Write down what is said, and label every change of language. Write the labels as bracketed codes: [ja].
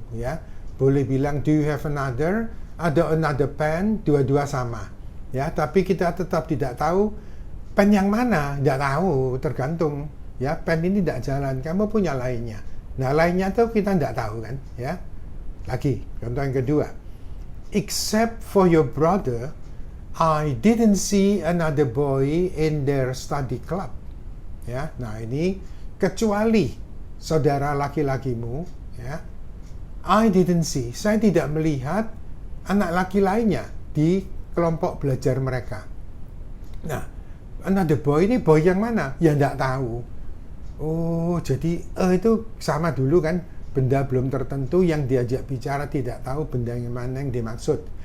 [id] Ya, boleh bilang [en] do you have another? [id] Ada another pen, dua-dua sama. Ya, tapi kita tetap tidak tahu pen yang mana. Tidak tahu, tergantung. Ya, pen ini tidak jalan. Kamu punya lainnya. Nah, lainnya tuh kita tidak tahu kan, ya. Lagi, contoh yang kedua. [en] Except for your brother, I didn't see another boy in their study club. [id] Ya, nah ini kecuali saudara laki-lakimu, ya. [en] I didn't see, [id] saya tidak melihat anak laki lainnya di kelompok belajar mereka. Nah, another boy ini boy yang mana? Ya tidak tahu. Oh, jadi itu sama dulu kan, benda belum tertentu yang diajak bicara tidak tahu benda yang mana yang dimaksud.